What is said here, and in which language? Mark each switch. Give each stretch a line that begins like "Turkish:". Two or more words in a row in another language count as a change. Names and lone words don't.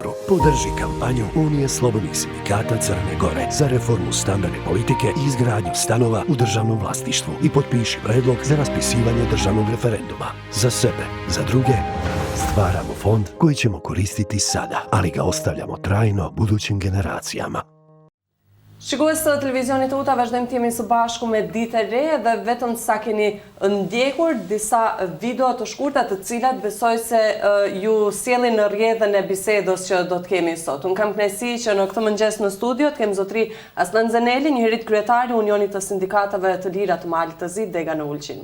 Serbian: podrži kampanju Unije slobodnih sindikata Crne Gore za reformu stambene politike i izgradnju stanova u državnom vlasništvu i potpiši predlog za raspisivanje državnog referenduma. Za sebe, za druge, stvaramo fond koji ćemo koristiti sada, ali ga ostavljamo trajno budućim generacijama.
Albanian: Shikues të televizionit UTA, vazhdojmë të jemi së bashku me Ditë e Re dhe vetëm sa keni ndjekur disa video të shkurta të cilat besoj se ju sjellin në rrjedhën e bisedës që do të kemi sot. Unë kam kënaqësi që në këtë mëngjes në studio të kem zotri Aslan Zeneli, njërit kryetari i Unionit të Sindikatave të Lira të Malit të Zi, Dega në Ulqin.